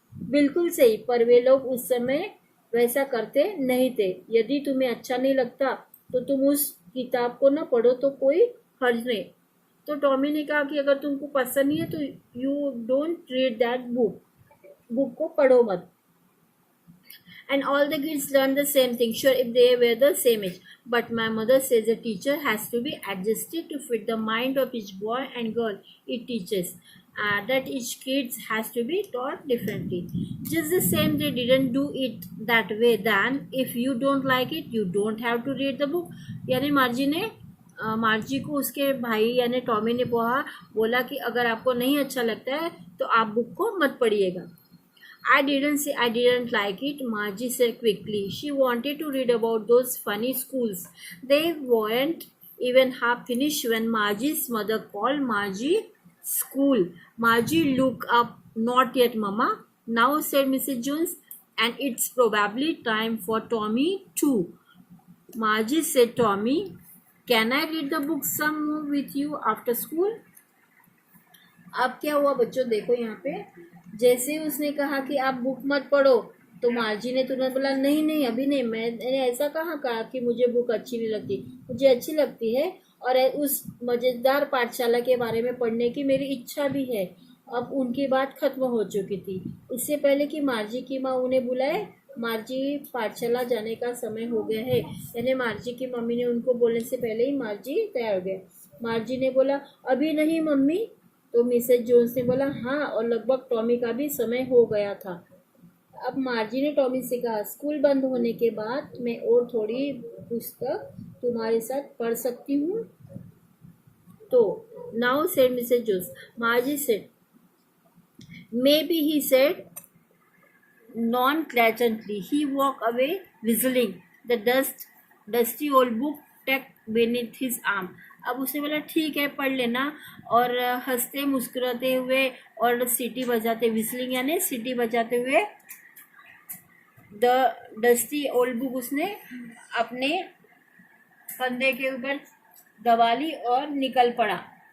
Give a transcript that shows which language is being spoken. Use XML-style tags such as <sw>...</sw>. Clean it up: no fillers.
<hi>बिल्कुल सही, पर वे लोग उस समय वैसा करते नहीं थे। यदि तुम्हें अच्छा नहीं लगता तो तुम उस किताब को ना पढ़ो तो कोई हर्ज नहीं। तो टॉमी ने कहा कि अगर तुमको पसंद नहीं है तो</hi> <en>you don't read that book</en> <hi>को पढ़ो मत।</hi> <en>And all the kids learn the same thing, sure, if they were the same age. But my mother says a teacher has to be adjusted to fit the mind of each boy and girl it teaches. That each kid has to be taught differently. Just the same, they didn't do it that way. Then, if you don't like it, you don't have to read the book.</en> <hi>यानी मार्जी को उसके भाई यानी Tommy ने बोला कि अगर आपको नहीं अच्छा लगता है तो आप बुक को मत पढ़िएगा।</hi> <en>I didn't say I didn't like it, Margie said quickly. She wanted to read about those funny schools. They weren't even half finished when Margie's mother called Margie school. Margie looked up. Not yet, Mama. Now, said Mrs. Jones, and it's probably time for Tommy too. Margie said, Tommy, can I read the book some more with you after school?</en> <hi>अब क्या हुआ बच्चों, देखो यहाँ पे जैसे ही उसने कहा कि आप बुक मत पढ़ो तो मार्जी ने तुरंत बोला, नहीं नहीं अभी नहीं, मैंने ऐसा कहाँ कहा कि मुझे बुक अच्छी नहीं लगती, मुझे अच्छी लगती है और उस मज़ेदार पाठशाला के बारे में पढ़ने की मेरी इच्छा भी है। अब उनकी बात खत्म हो चुकी थी। इससे पहले कि मार्जी की माँ उन्हें बुलाए, मार्जी पाठशाला जाने का समय हो गया है। यानी मार्जी की मम्मी ने उनको बोलने से पहले ही मार्जी तैयार हो गए। मार्जी ने बोला, अभी नहीं मम्मी। तो मिसेज जोन्स ने बोला, हाँ, और लगभग टॉमी का भी समय हो गया था। अब मार्जी ने टॉमी से कहा, स्कूल बंद होने के बाद मैं और थोड़ी पुस्तक तुम्हारे साथ पढ़ सकती हूँ?</hi> <en>तो now said Mrs Jones, Margie said, maybe, he said nonchalantly. He walked away whistling, the dusty old book tucked beneath his arm.</en> <hi>अब उसने बोला, ठीक है, पढ़ लेना, और हंसते मुस्कुराते हुए और सीटी बजाते, विस्लिंग यानी सीटी बजाते हुए</hi> <en>the dusty old book</en> <hi>उसने अपने कंधे के ऊपर दबा ली और निकल पड़ा।</hi>